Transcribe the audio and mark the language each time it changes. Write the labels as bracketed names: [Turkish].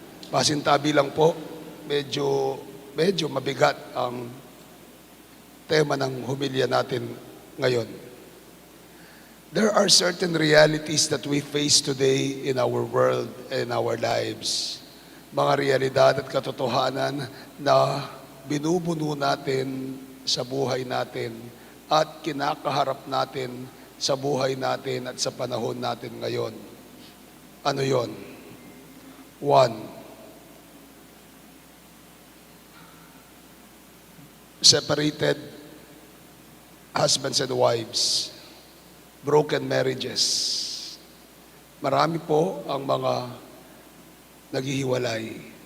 [Filipino] Pasintabi lang po, medyo mabigat ang tema ng humilya natin ngayon. [English] There are certain realities that we face today in our world and our lives. [Filipino] Mga realidad at katotohanan na binubuno natin sa buhay natin at kinakaharap natin sa buhay natin at sa panahon natin ngayon. Ano yon? [English] One, separated husbands and wives, broken marriages. [Filipino] Marami po ang mga naghihiwalay.